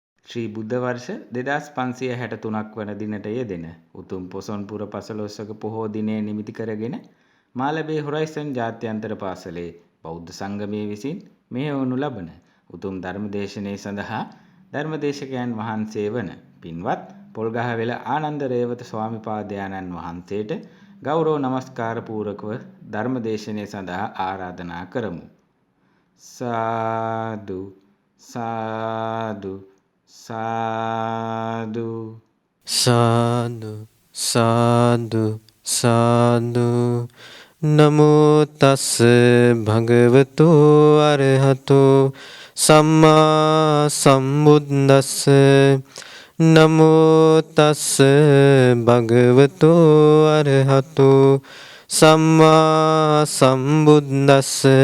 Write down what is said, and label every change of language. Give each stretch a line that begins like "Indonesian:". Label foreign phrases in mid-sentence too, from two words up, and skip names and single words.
Sinhala: ශ්‍රී බුද්ධ වර්ෂ 2563ක් වන දිනට යෙදෙන උතුම් පොසොන් පුර පසළොස්වක පොහෝ දිනය නිමිති කරගෙන මාලඹේ හොරයිසන් ජාත්‍යන්තර පාසලේ බෞද්ධ සංගමයේ විසින් මෙහෙයවනු ලබන උතුම් ධර්මදේශනය සඳහා ධර්මදේශකයන් වහන්සේ වන පින්වත් පොල්ගහවෙල ආනන්ද රේවත ස්වාමිපාදයන්න් වහන්සේට ගෞරව නමස්කාර පූර්වකව ධර්මදේශනය සඳහා ආරාධනා කරමු. සාදු සාදු සාදු
Pali: සාදු සාදු සාදු නමෝ තස් භගවතු අරහතෝ සම්මා සම්බුද්දස්ස නමෝ තස් භගවතු අරහතෝ සම්මා සම්බුද්දස්ස